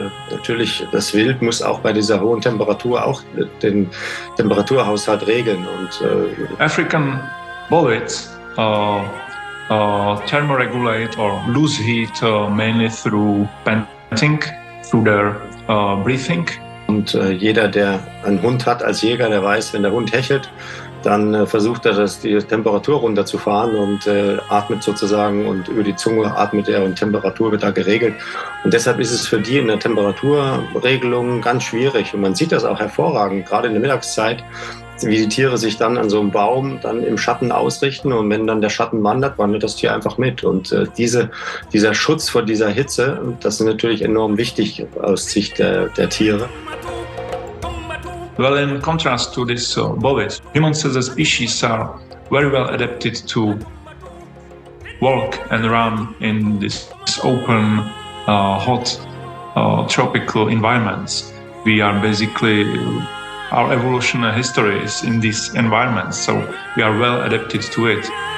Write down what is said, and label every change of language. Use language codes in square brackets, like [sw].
[de] Natürlich, das Wild muss auch bei dieser hohen Temperatur auch den Temperaturhaushalt regeln. Und [en] African bullets thermoregulate or lose heat mainly through panting, through their breathing. [de] Und jeder, der einen Hund hat als Jäger, der weiß, wenn der Hund hechelt, dann versucht er, die Temperatur runterzufahren und atmet sozusagen und über die Zunge atmet er und Temperatur wird da geregelt. Und deshalb ist es für die in der Temperaturregelung ganz schwierig. Und man sieht das auch hervorragend, gerade in der Mittagszeit, wie die Tiere sich dann an so einem Baum dann im Schatten ausrichten. Und wenn dann der Schatten wandert, wandert das Tier einfach mit. Und dieser Schutz vor dieser Hitze, das ist natürlich enorm wichtig aus Sicht der Tiere. [en] Well, in contrast to this bovids, humans as a species are very well adapted to walk and run in this open, hot, tropical environments. We are basically, our evolutionary history is in these environments, so we are well adapted to it.